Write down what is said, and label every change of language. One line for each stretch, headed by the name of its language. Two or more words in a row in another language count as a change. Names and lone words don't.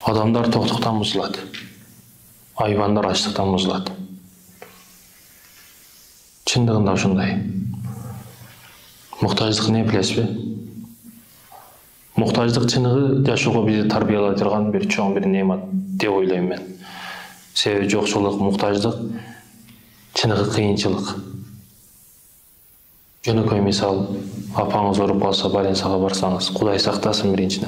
Kazakh: Адамдар тоқтықтан бұзылады. Айвандар аштықтан бұзылады.
Kyrgyz: Шындығында ошондай.
Kazakh: Мұқтаждық не білесіз бе?
Kyrgyz: Мұқтаждық чыныгы жашоого бизди тарбиялай турган бир чоң бир неамат деп ойлойм мен. Себеби жокчулук, мұқтаждық чыныгы кыйынчылык. Жөнөкөй мисал, апаңыз ооруп калса, больницага барсаңыз, Кудай сактасын биринчиден.